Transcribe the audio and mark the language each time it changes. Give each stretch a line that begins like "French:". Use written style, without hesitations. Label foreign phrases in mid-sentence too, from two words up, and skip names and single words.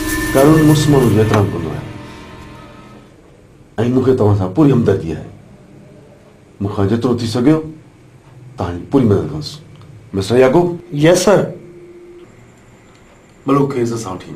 Sindhi: करुण मुस्मान जो एतराम कंदो है ऐं मूंखे तव्हां सां पूरी हमदर्दी है। मूंखां जेतिरो थी सघियो तव्हांजी पूरी मदद कंदुसि। मिस्टर याकूब।
English: Yes sir.
Sindhi: मलूक खे असां वठी।